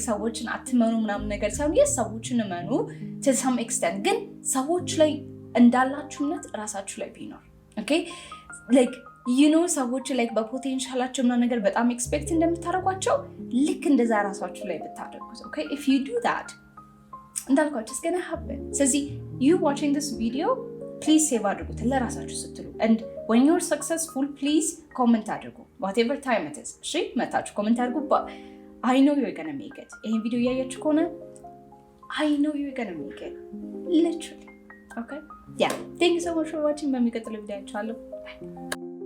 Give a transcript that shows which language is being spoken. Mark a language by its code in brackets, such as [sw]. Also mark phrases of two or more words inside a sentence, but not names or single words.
[am] ሰዎችን አትመኑ ምናምን ነገር ሳይሆን yes ሰዎችን እመኑ [en] to some extent [am] ግን ሰዎች ላይ እንዳላችሁነት ራሳችሁ ላይ ቢኖር [en] okay like you know [am] ሰዎች like በፖቴንሻላቸው ምናምን ነገር በጣም ኤክስፔክት እንደምታደርጓቸው ልክ እንደዛ ራሳችሁ ላይ ብታደርጉት [en] okay if you do that እንዳልኳችሁ it's gonna happen። ስለዚህ you watching this video please save [am] አድርጉት ለራሳችሁ ስትሉ [en] and when you're successful please comment አድርጉ whatever time it is [am] እሺ መታችሁ ኮሜንት አድርጉ [en] but I know you're gonna make it። [am] ይሄን ቪዲዮ ያያችሁ ከሆነ [en] I know you're gonna make it literally okay yeah thank you so much for watching [am] በሚቀጥለው ቪዲዮ አይቻለሁ።